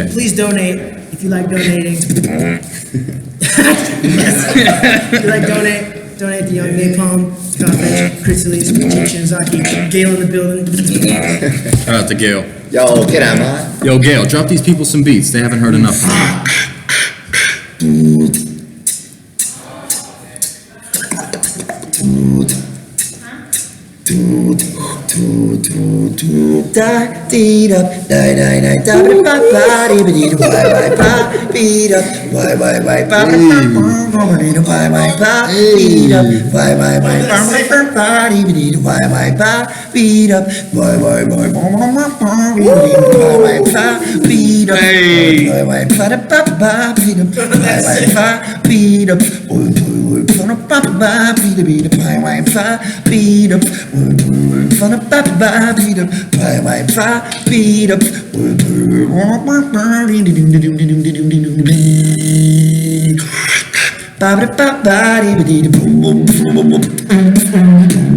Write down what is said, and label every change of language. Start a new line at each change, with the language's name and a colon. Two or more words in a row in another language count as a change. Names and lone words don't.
English: Please donate if you like donating. If you like donate to Young NaPoM, Codfish, Chris Elise, Shinzaki, Gail in the building. Shout out to Gail. Yo, get out, man. Yo, Gail, drop these people some beats. They haven't heard enough from you. Da dee da da da da da ba ba ba dee ba dee da why ba beat up why ba ba ba dee da why ba beat up why ba ba ba dee ba dee da why ba beat up why ba ba beat up why ba ba da ba ba beat up why ba beat up ba ba beat up why ba beat up ba ba beat up why ba beat up ba ba ba ba dee ba dee da boom boom boom boom